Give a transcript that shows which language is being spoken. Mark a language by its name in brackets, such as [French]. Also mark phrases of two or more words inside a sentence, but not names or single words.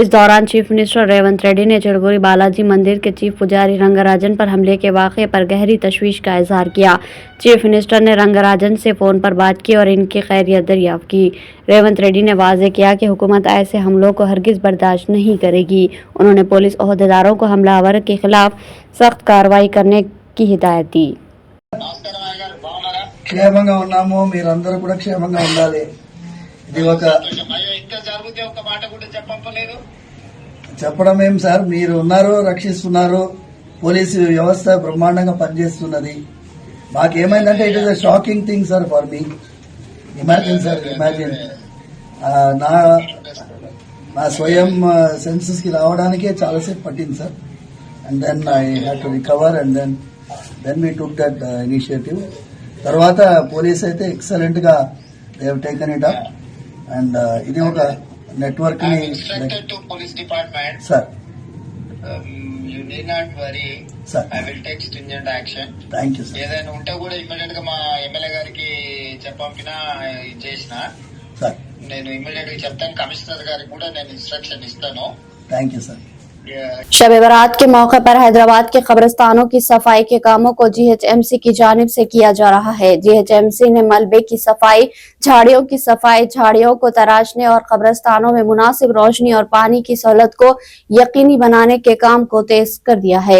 [Urdu] اس دوران [English] chief minister [Urdu] ریونت ریڈی نے چلکوری بالاجی مندر کے چیف پجاری رنگاراجن پر حملے کے واقعے پر گہری تشویش کا اظہار کیا. [English] chief minister [Urdu] نے رنگاراجن سے فون پر بات کی اور ان کی خیریت دریافت کی. ریونت ریڈی نے واضح کیا کہ حکومت ایسے حملوں کو ہرگز برداشت نہیں کرے گی. انہوں نے پولیس عہدیداروں کو حملہ آور کے خلاف سخت کارروائی کرنے کی ہدایت دی. [Telugu] క్షేమంగా ఉన్నాము, మీరందరూ కూడా క్షేమంగా ఉండాలి। ఇది ఒక చెప్పడం ఏం సార్, మీరు ఉన్నారు, రక్షిస్తున్నారు, పోలీసు వ్యవస్థ బ్రహ్మాండంగా పనిచేస్తున్నది। [English] మాకేమైందంటే it is a shocking thing sir for me. imagine sir, [Telugu] ఇమాజిన్ నా స్వయం సెన్సెస్ కి రావడానికే చాలాసేపు పట్టింది సార్. [English] and then I had to recover and then we took that initiative. [Telugu] తర్వాత పోలీస్ అయితే ఎక్సలెంట్ గా [English] they have taken it up and [Telugu] ఇది ఒక నెట్వర్క్ ని [English] police department సార్. you need not worry సార్, I will take stringent action. thank you sir. [Telugu] ఏదైనా ఉంటే కూడా ఇమ్మీడియట్ గా మా ఎమ్మెల్యే గారికి చెప్పంపినా చేసిన సార్, నేను ఇమ్మీడియట్ గా చెప్తాను. కమిషనర్ గారికి కూడా నేను ఇన్స్ట్రక్షన్ ఇస్తాను. [English] thank you sir. [Urdu] شب برات کے موقع پر حیدرآباد کے قبرستانوں کی صفائی کے کاموں کو جی ایچ ایم سی کی جانب سے کیا جا رہا ہے. جی ایچ ایم سی نے ملبے کی صفائی، جھاڑیوں کی صفائی، جھاڑیوں کو تراشنے اور قبرستانوں میں مناسب روشنی اور پانی کی سہولت کو یقینی بنانے کے کام کو تیز کر دیا ہے.